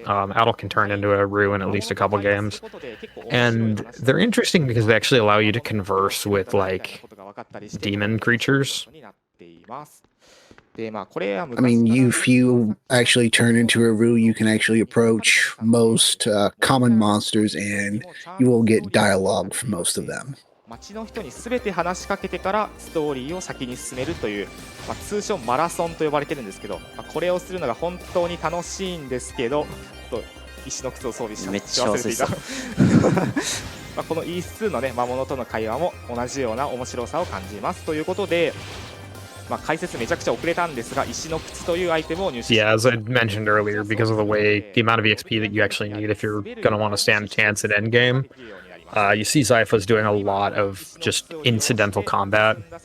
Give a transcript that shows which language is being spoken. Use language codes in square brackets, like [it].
[en] Adult can turn into a Rue in at least a couple games. And they're interesting because they actually allow you to converse with, like, demon creatures. I mean, if you actually turn into a Rue, you can actually approach most common monsters, and you will get dialogue from most of them. [ja] 街の人に全て話しかけてからストーリーを先に進めるという、通称マラソンと呼ばれてるんですけど、これをするのが本当に楽しいんですけど、石の靴を装備して忘れていた。この E2 のね魔物との会話も同じような面白さを感じますということで、解説めちゃくちゃ遅れたんですが、石の靴というアイテムを入手し [en] Yeah, as I mentioned earlier, because of the amount of EXP that you actually need if you're going to want to stand a chance at endgame. You see Xipha's doing a lot of just incidental combat.